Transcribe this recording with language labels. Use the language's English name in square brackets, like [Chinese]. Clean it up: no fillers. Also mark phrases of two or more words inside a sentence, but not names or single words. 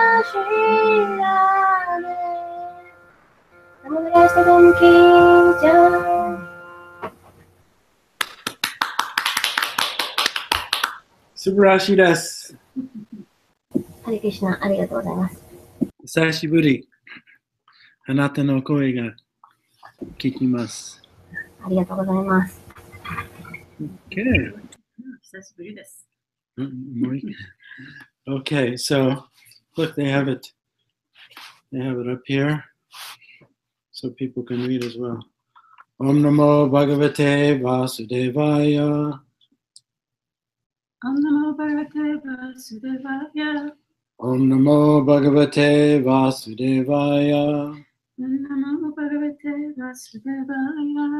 [Hindi] Shri Radhe. Namaste Ki Jai. [Japanese] すばらしいです. ハレクリシナ、ありがとうございます。久しぶり。あなたの声が聞きます。ありがとうございます。 [English] Okay. [Japanese] 久しぶりです。 [English] Okay, so look, they have it. They have it up here, so people can read as well. [Sanskrit] Om Namo Bhagavate Vasudevaya. Om Namo Bhagavate Vasudevaya. Om Namo Bhagavate Vasudevaya. Om Namo Bhagavate Vasudevaya.